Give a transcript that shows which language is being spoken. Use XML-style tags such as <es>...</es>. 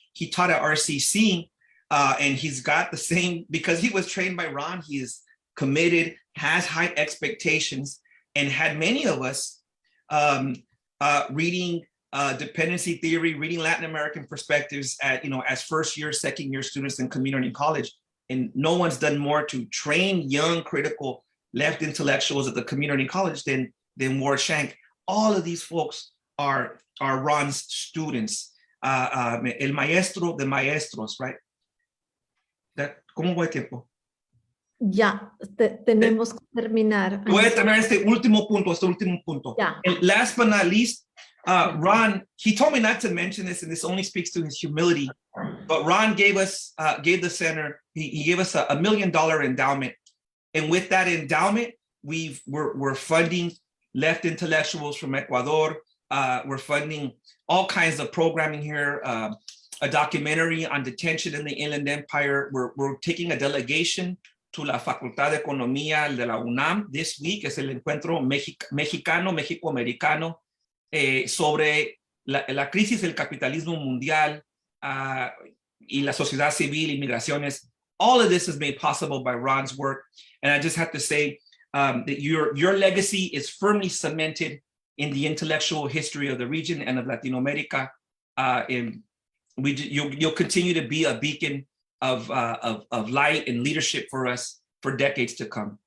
<en>He taught at RCC, and he's got the same, because he was trained by Ron, he is committed, has high expectations, and had many of us reading dependency theory, reading Latin American perspectives at, as first year, second year students in community college. And no one's done more to train young, critical left intellectuals at the community college than Ward Shank. All of these folks are Ron's students,</en> <es>el maestro de maestros,</es> <en>right?</en> <es>¿Cómo va el tiempo? Ya, tenemos que terminar. Voy a terminar este último punto.</es> <en>Yeah. And last but not least, Ron, he told me not to mention this, and this only speaks to his humility, but Ron gave the center, he gave us a $1 million endowment. And with that endowment, we're funding left intellectuals from Ecuador. We're funding all kinds of programming here, a documentary on detention in the Inland Empire. We're taking a delegation to la Facultad de Economía de la UNAM this week.</en> <es>Es el encuentro México-Americano sobre la crisis del capitalismo mundial y la sociedad civil y migraciones.</es> <en>All of this is made possible by Ron's work. And I just have to say that your legacy is firmly cemented in the intellectual history of the region and of Latino America. You'll continue to be a beacon of light and leadership for us for decades to come.</en>